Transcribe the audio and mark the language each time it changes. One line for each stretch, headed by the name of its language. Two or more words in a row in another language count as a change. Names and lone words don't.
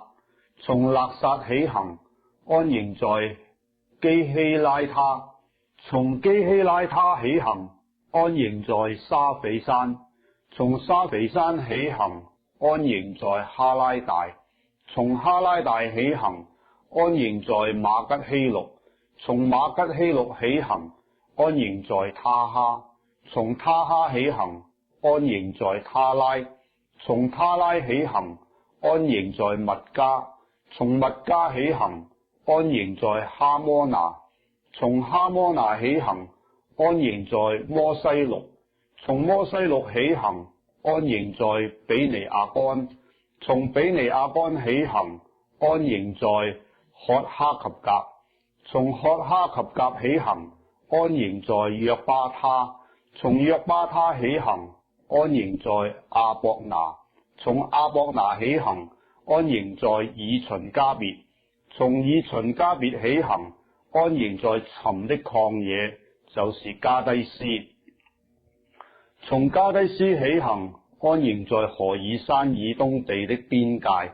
Chinese: 從勒撒起行，安營在基希拉他；從基希拉他起行，安營在沙斐山；從沙斐山起行，安營在哈拉大；從哈拉大起行，安營在馬吉希錄；從馬吉希錄起行，安營在他哈；從他哈起行，安營在他拉；從他拉起行，安營在密加；從密加起行，安營在哈摩拿；從哈摩拿起行，安營在摩西錄；從摩西錄起行，安營在比尼亞干； 從比尼亞干起行，安營在喝哈及甲；從喝哈及甲起行，安營在約巴他；從約巴他起行，安營在阿博拿；從阿博拿起行，安營在以旬加別；從以旬加別起行，安營在尋的曠野，就是加低斯；從加低斯起行，安營在何珥山以東地的邊界。